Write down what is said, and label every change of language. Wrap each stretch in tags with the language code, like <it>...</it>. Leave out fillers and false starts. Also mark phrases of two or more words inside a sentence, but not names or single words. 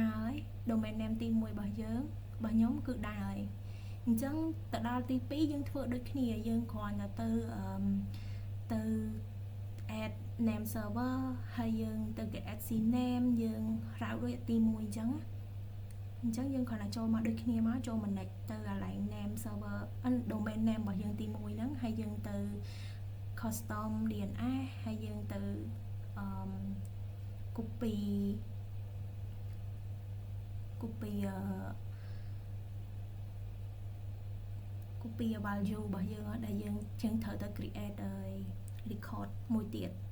<km>រហើយ</km> <en>domain name</en> <km>ទី1របស់យើងរបស់ខ្ញុំគឺដើរហើយអញ្ចឹងទៅដល់ទី2យើងធ្វើដូចគ្នាយើងគ្រាន់តែទៅ</km> <en>add name server</en> <km>ហើយយើងទៅ</km> <en>add CNAME</en> <km>យើង route ដូចទី1អញ្ចឹងយើងគ្រាន់តែចូលមកដូចគ្នាមកចូល manage ទៅកន្លែង</km> <en>name server domain name</en> <km>របស់យើងទី1ហ្នឹងហើយយើងទៅ</km> <en>custom DNS</en> <km>ហើយយើងទៅ</km> <en>copy value</en> <km>របស់យើងដែលយើងត្រូវទៅ</km> <en>create record</en> <km>មួយទៀត</km>